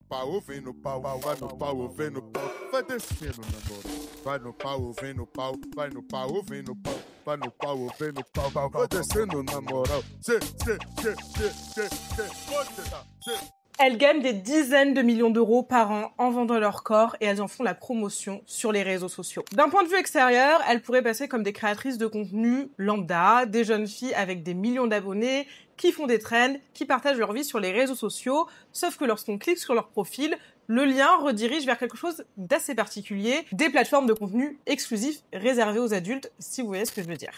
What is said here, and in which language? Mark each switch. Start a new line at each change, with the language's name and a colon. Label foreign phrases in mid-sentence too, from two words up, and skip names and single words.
Portuguese: pau, vem no pau, vai no pau, vem no pau, vai descendo na bola. Vai no pau, vem no pau, vai no pau, vem no pau, vai no pau, vem no pau, vai descendo na moral.
French: Elles gagnent des dizaines de millions d'euros par an en vendant leur corps et elles en font la promotion sur les réseaux sociaux. D'un point de vue extérieur, elles pourraient passer comme des créatrices de contenu lambda, des jeunes filles avec des millions d'abonnés, qui font des trends, qui partagent leur vie sur les réseaux sociaux, sauf que lorsqu'on clique sur leur profil, le lien redirige vers quelque chose d'assez particulier, des plateformes de contenu exclusifs réservées aux adultes, si vous voyez ce que je veux dire.